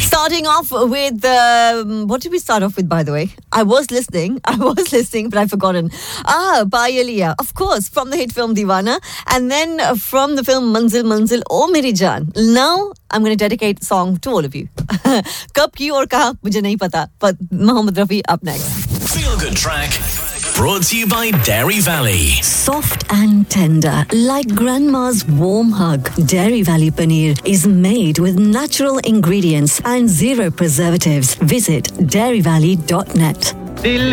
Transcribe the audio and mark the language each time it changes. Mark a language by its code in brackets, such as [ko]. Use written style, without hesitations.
[en] Starting off with the what did we start off with, by the way? I was listening, but I've forgotten. Ah, Bhai Aliya, of course, from the hit film Diwana, and then from the film Manzil Manzil O Meri Jaan. Now, I'm going to dedicate a song to all of you. [hi] कब की और कहा, मुझे नहीं पता, [en] but Mohammed Rafi up next. Feel good track, brought to you by Dairy Valley. Soft and tender, like grandma's warm hug, Dairy Valley Paneer is made with natural ingredients and zero preservatives. Visit dairyvalley.net. Dil